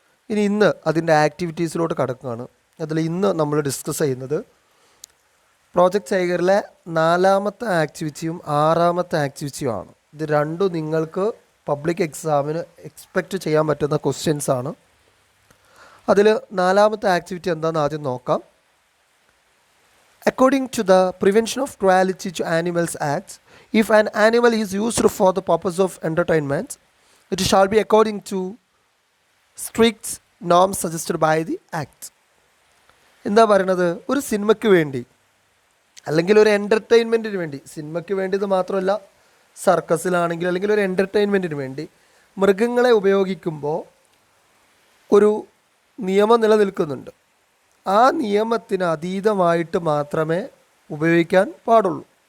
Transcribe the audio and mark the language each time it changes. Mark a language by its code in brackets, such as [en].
[ml] ഇനി ഇന്ന് അതിൻ്റെ ആക്ടിവിറ്റീസിലോട്ട് കടക്കുകയാണ്. അതിൽ ഇന്ന് നമ്മൾ ഡിസ്കസ് ചെയ്യുന്നത് പ്രോജക്റ്റ് ടൈഗറിലെ 4ാമത്തെ ആക്ടിവിറ്റിയും 6ാമത്തെ ആക്ടിവിറ്റിയുമാണ്. ഇത് രണ്ടും നിങ്ങൾക്ക് പബ്ലിക് എക്സാമിന് എക്സ്പെക്റ്റ് ചെയ്യാൻ പറ്റുന്ന ക്വസ്റ്റ്യൻസ് ആണ്. അതിൽ 4ാമത്തെ ആക്ടിവിറ്റി എന്താണെന്ന് ആദ്യം നോക്കാം. [en] According to the Prevention of Cruelty to Animals Act, if an animal is used for the purpose of entertainment, it shall be according to strict norms suggested by the Act. [ml] എന്താ പറയണത്? ഒരു സിനിമയ്ക്ക് വേണ്ടി അല്ലെങ്കിൽ ഒരു എൻ്റർടൈൻമെൻറ്റിന് വേണ്ടി, സിനിമയ്ക്ക് വേണ്ടിയത് മാത്രമല്ല, സർക്കസിലാണെങ്കിൽ അല്ലെങ്കിൽ ഒരു എൻ്റർടൈൻമെൻറ്റിന് വേണ്ടി മൃഗങ്ങളെ ഉപയോഗിക്കുമ്പോൾ ഒരു നിയമം നിലനിൽക്കുന്നുണ്ട്. ആ നിയമത്തിന് അതീതമായിട്ട് മാത്രമേ ഉപയോഗിക്കാൻ പാടുള്ളൂ.